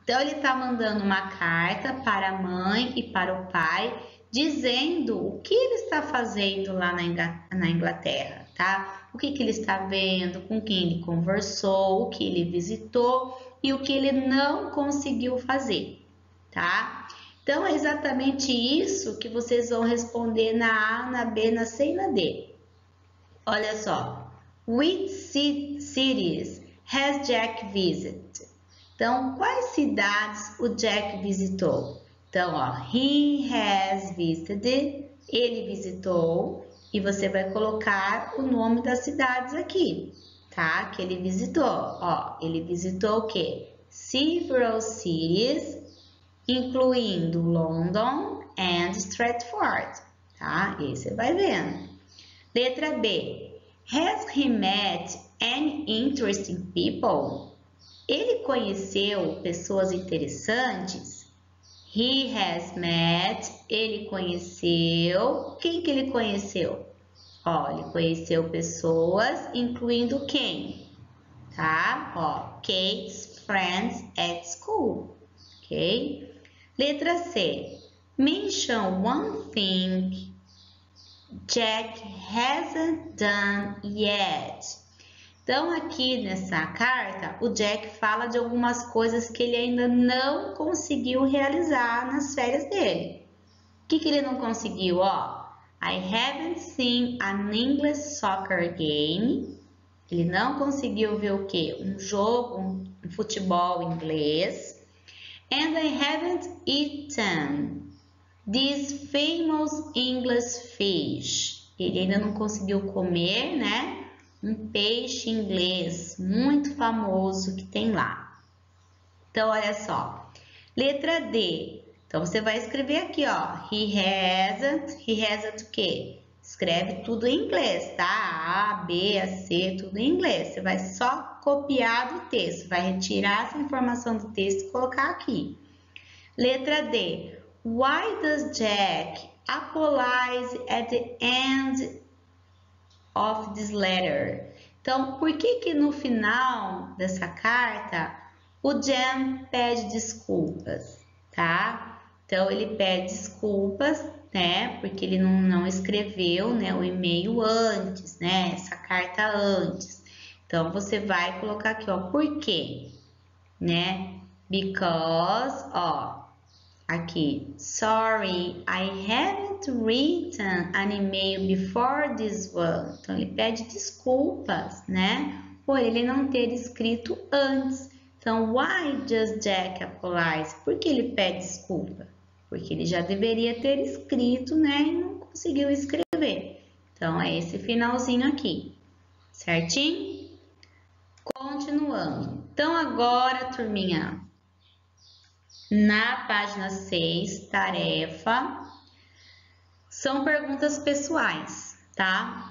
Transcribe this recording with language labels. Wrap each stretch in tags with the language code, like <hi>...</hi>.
<pt>Então, ele está mandando uma carta para a mãe e para o pai, dizendo o que ele está fazendo lá na Inglaterra, tá? O que ele está vendo, com quem ele conversou, o que ele visitou e o que ele não conseguiu fazer, tá? Então, é exatamente isso que vocês vão responder na A, na B, na C e na D. Olha só.</pt> <en>Which cities has Jack visited?</en> <pt>Então, quais cidades o Jack visitou? Então, ó,</pt> <en>he has visited,</en> <pt>ele visitou e você vai colocar o nome das cidades aqui, tá? Que ele visitou. Ó, ele visitou o quê?</pt> <en>Several cities,</en> <pt>incluindo</pt> <en>London and Stratford,</en> <pt>tá? E aí você vai vendo. Letra B.</pt> <en>Has he met any interesting people?</en> <pt>Ele conheceu pessoas interessantes?</pt> <en>He has met,</en> <pt>ele conheceu. Quem que ele conheceu? Ó, ele conheceu pessoas, incluindo quem? Tá? Ó,</pt> <en>Kate's friends at school. Ok?</en> <pt>Letra C.</pt> <en>Mention one thing Jack hasn't done yet.</en> <pt>Então, aqui nessa carta, o Jack fala de algumas coisas que ele ainda não conseguiu realizar nas férias dele. O que ele não conseguiu?</pt> <en>Ó, I haven't seen an English soccer game.</en> <pt>Ele não conseguiu ver o quê? Um jogo, um futebol inglês.</pt> <en>And I haven't eaten this famous English fish.</en> <pt>Ele ainda não conseguiu comer, né? Um peixe inglês muito famoso que tem lá. Então, olha só. Letra D. Então, você vai escrever aqui, ó.</pt> <en>He hasn't</en> <pt>o quê? Escreve tudo em inglês, tá? A, B, a, C, tudo em inglês. Você vai só copiar do texto. Vai retirar essa informação do texto e colocar aqui. Letra D.</pt> <en>Why does Jack apologize at the end of this letter?</en> <pt>Então, por que no final dessa carta o Jan pede desculpas, tá? Então, ele pede desculpas, né? Porque ele não escreveu, né, o e-mail antes, né? Essa carta antes. Então, você vai colocar aqui, ó, por quê? Né?</pt> <en>Because,</en> <pt>ó, aqui,</pt> <en>sorry, I haven't written an email before this one.</en> <pt>Então, ele pede desculpas, né? Por ele não ter escrito antes. Então,</pt> <en>why does Jack apologize?</en> <pt>Por que ele pede desculpa? Porque ele já deveria ter escrito, né? E não conseguiu escrever. Então, é esse finalzinho aqui, certinho? Continuando. Então, agora, turminha, na página 6, tarefa, são perguntas pessoais, tá?</pt>